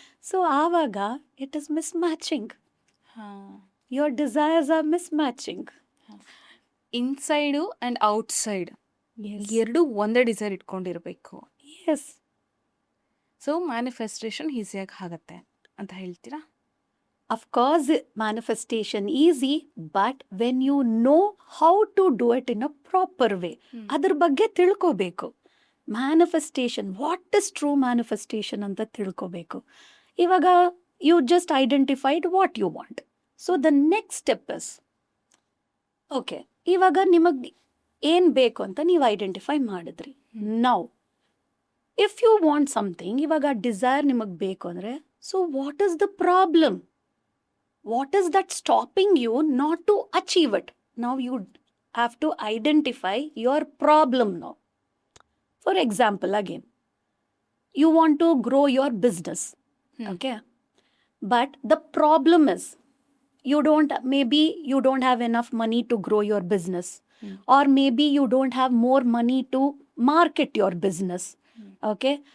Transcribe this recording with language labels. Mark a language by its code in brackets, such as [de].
[en] So ಆವಾಗ it is mismatching, your desires are mismatching. [kn] Inside and outside ಎರಡೂ ಒಂದೇ desire ಇಟ್ಕೊಂಡಿರಬೇಕು. S, so manifestation ಈಸಿಯಾಗಿ ಆಗುತ್ತೆ ಅಂತ ಹೇಳ್ತೀರಾ? [en] of course manifestation easy, but when you know how to do it in a proper way, [kn] ಅದ್ರ ಬಗ್ಗೆ ತಿಳ್ಕೋಬೇಕು. Manifestation, [en] what is true manifestation [kn] ಅಂತ ತಿಳ್ಕೋಬೇಕು. [en] ಇವಾಗ you just identified what you want, so the next step is okay, [kn] ಇವಾಗ ನಿಮಗೆ ಏನು ಬೇಕು ಅಂತ ನೀವು ಐಡೆಂಟಿಫೈ ಮಾಡಿದ್ರಿ. [en] now if you want something, [kn] ಇವಾಗ ಡಿಸೈರ್ ನಿಮಗೆ ಬೇಕು ಅಂದರೆ, [en] So what is the problem? What is that stopping you not to achieve it? Now you have to identify your problem now. For example, again, you want to grow your business, okay? But the problem is maybe you don't have enough money to grow your business, or maybe you don't have more money to market your business, okay?